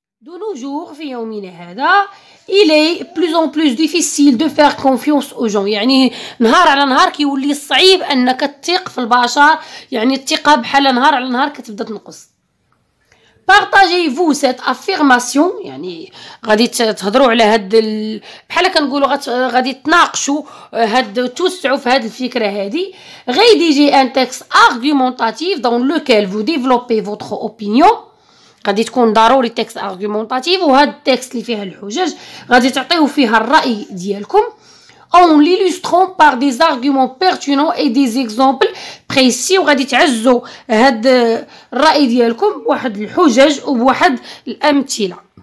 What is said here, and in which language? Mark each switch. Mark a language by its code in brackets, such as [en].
[ar] دو نو جور في يومنا هذا il est plus en plus difficile de faire confiance aux gens، يعني نهار على نهار كيولي صعيب انك تثق في البشر، يعني الثقه بحال نهار على نهار كتبدا تنقص. Partagez-vous cette affirmation، يعني غادي تهضروا على هاد بحال كنقولوا غادي تناقشوا هاد توسعوا في هاد الفكره هذه. [fr] Rédigez un texte argumentatif dans lequel vous développez votre opinion. [ar] غادي تكون ضروري تكست ارغومونطاتيف، وهاد التكست اللي فيها الحجج غادي تعطيو فيها الراي ديالكم en l'illustrant par des arguments pertinents et des exemples précis، وغادي تعزوا هاد الراي ديالكم بواحد الحجج وبواحد الامثله.